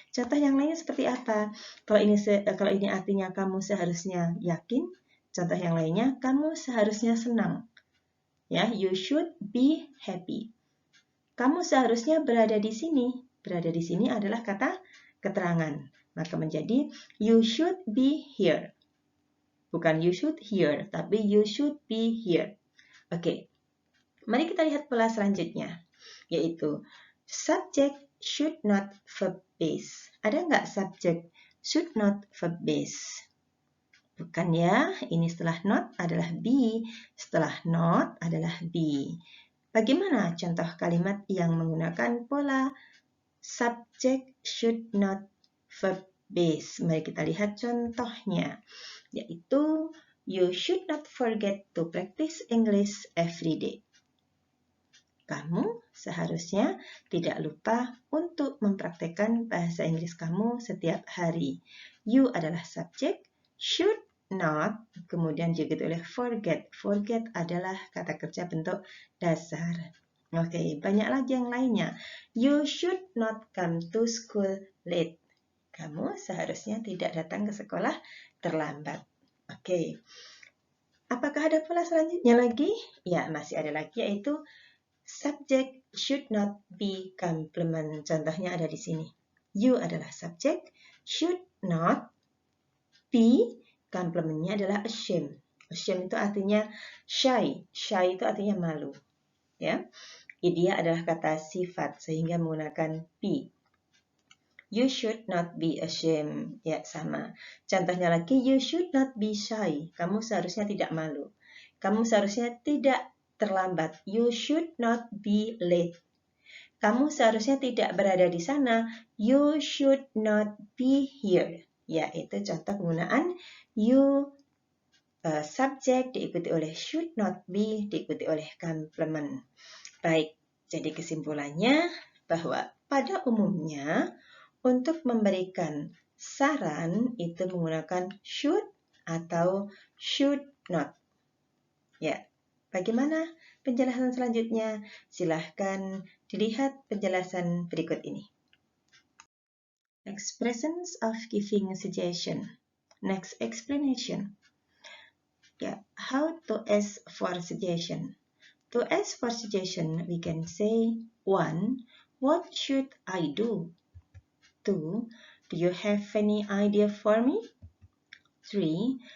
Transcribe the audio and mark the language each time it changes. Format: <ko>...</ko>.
<id>Contoh yang lainnya seperti apa? Kalau ini artinya kamu seharusnya yakin. Contoh yang lainnya, kamu seharusnya senang. Ya,</id> <en>you should be happy.</en> <id>Kamu seharusnya berada di sini. Berada di sini adalah kata keterangan. Maka menjadi</id> <en>you should be here.</en> <id>Bukan</id> <en>you should hear,</en> <id>tapi</id> <en>you should be here.</en> <id>Oke. Mari kita lihat pola selanjutnya, yaitu</id> <en>subject should not verb base.</en> <id>Ada nggak</id> <en>subject should not verb base?</en> <id>Bukan ya, ini setelah not adalah be, setelah not adalah be. Bagaimana contoh kalimat yang menggunakan pola</id> <en>subject should not verb base?</en> <id>Mari kita lihat contohnya, yaitu</id> <en>you should not forget to practice English every day.</en> <id>Kamu seharusnya tidak lupa untuk mempraktekkan bahasa Inggris kamu setiap hari. You adalah subjek, should not, kemudian juga oleh forget. Forget adalah kata kerja bentuk dasar. Oke, banyak lagi yang lainnya.</id> <en>You should not come to school late.</en> <id>Kamu seharusnya tidak datang ke sekolah terlambat. Oke. Apakah ada pola selanjutnya lagi? Ya, masih ada lagi, yaitu</id> <en>subject should not be complement.</en> <id>Contohnya ada di sini. You adalah subjek, should not be, complementnya adalah ashamed. Ashamed itu artinya shy. Shy itu artinya malu. Ya, dia adalah kata sifat sehingga menggunakan be.</id> <en>You should not be ashamed.</en> <id>Ya, sama. Contohnya lagi,</id> <en>you should not be shy.</en> <id>Kamu seharusnya tidak malu. Kamu seharusnya tidak terlambat.</id> <en>You should not be late.</en> <id>Kamu seharusnya tidak berada di sana.</id> <en>You should not be here.</en> <id>Ya, itu contoh penggunaan</id> <en>you subject</en> <id>diikuti oleh</id> <en>should not be diikuti oleh complement.</en> <id>Baik, jadi kesimpulannya bahwa pada umumnya untuk memberikan saran itu menggunakan should atau should not. Ya, bagaimana penjelasan selanjutnya? Silahkan dilihat penjelasan berikut ini.</id> <en>Expressions of giving suggestion. Next explanation. Ya, how to ask for suggestion. To ask for suggestion, we can say 1. What should I do? 2. Do you have any idea for me? 3.</en>